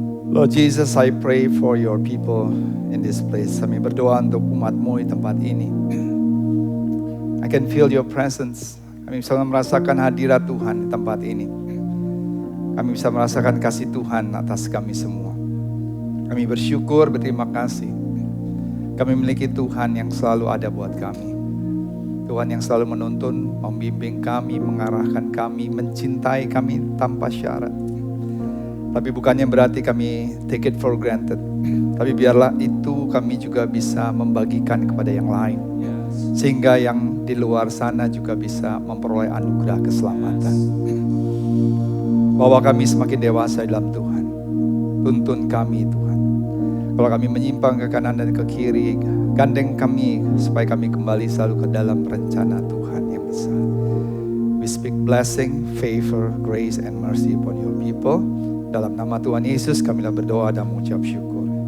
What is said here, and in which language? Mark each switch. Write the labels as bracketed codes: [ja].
[en] Lord Jesus, I pray for your people in this place. [id] Kami berdoa untuk umat-Mu di tempat ini. [en] I can feel your presence. [id] Kami bisa merasakan hadirat Tuhan di tempat ini. Kami bisa merasakan kasih Tuhan atas kami semua. Kami bersyukur, berterima kasih. Kami memiliki Tuhan yang selalu ada buat kami. Tuhan yang selalu menuntun, membimbing kami, mengarahkan kami, mencintai kami tanpa syarat. Tapi bukannya berarti kami [en] take it for granted. [id] Tapi biarlah itu kami juga bisa membagikan kepada yang lain. Sehingga yang di luar sana juga bisa memperoleh anugerah keselamatan. Bahwa kami semakin dewasa dalam Tuhan. Tuntun kami Tuhan. Kalau kami menyimpang ke kanan dan ke kiri, gandeng kami supaya kami kembali selalu ke dalam rencana Tuhan yang besar. [en] We speak blessing, favor, grace, and mercy upon your people. [id] Dalam nama Tuhan Yesus kamilah berdoa dan mengucap syukur.